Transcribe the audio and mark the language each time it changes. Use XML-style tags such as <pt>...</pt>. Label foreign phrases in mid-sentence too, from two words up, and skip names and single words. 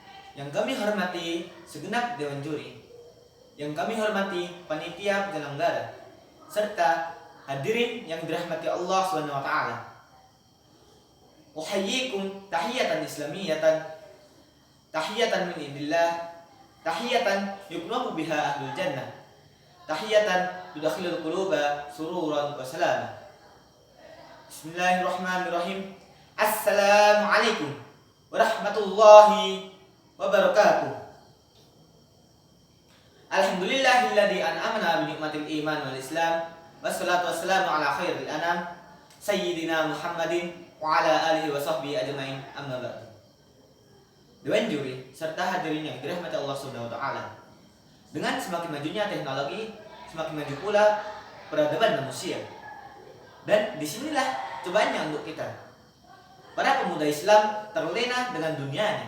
<id>yang kami hormati segenap Dewan Juri, yang kami hormati panitia penyelenggara, serta hadirin yang dirahmati Allah</id> <ar>سبحانه وتعالى. أحييكم تحية إسلامية، تحية من عند الله، تحية يكرم بها أهل الجنة، تحية تدخل القلوب سرورا وسلاما. بسم الله الرحمن الرحيم. السلام عليكم ورحمة الله وبركاته. الحمد لله الذي أنعمنا بنعمة الإيمان والإسلام, والصلاة والسلام على خير الأنام سيدنا محمد وعلى آله وصحبه أجمعين، أما بعد.</ar> <id>Dewan juri serta hadirin yang dirahmati Allah</id> <ar>سبحانه وتعالى.</ar> <id>Dengan semakin majunya teknologi, semakin maju pula peradaban manusia. Dan disinilah cobaannya untuk kita. Para pemuda Islam terlena dengan dunianya.</id>